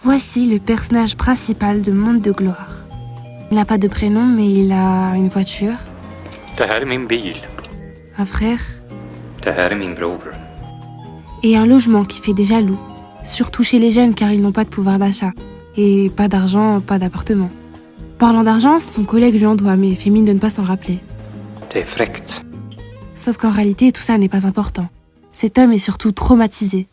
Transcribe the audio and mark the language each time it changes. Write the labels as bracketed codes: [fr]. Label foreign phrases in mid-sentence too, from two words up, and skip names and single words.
[fr] Voici le personnage principal de Monde de Gloire. Il n'a pas de prénom, mais il a une voiture, [sv] Det här är min bil. [fr] un frère [sv] Det här är min bror. [fr] et un logement qui fait des jaloux, surtout chez les jeunes car ils n'ont pas de pouvoir d'achat. Et pas d'argent, pas d'appartement. Parlant d'argent, son collègue lui en doit, mais fait mine de ne pas s'en rappeler. [sv] Det är fräckt. [fr] Sauf qu'en réalité, tout ça n'est pas important. Cet homme est surtout traumatisé.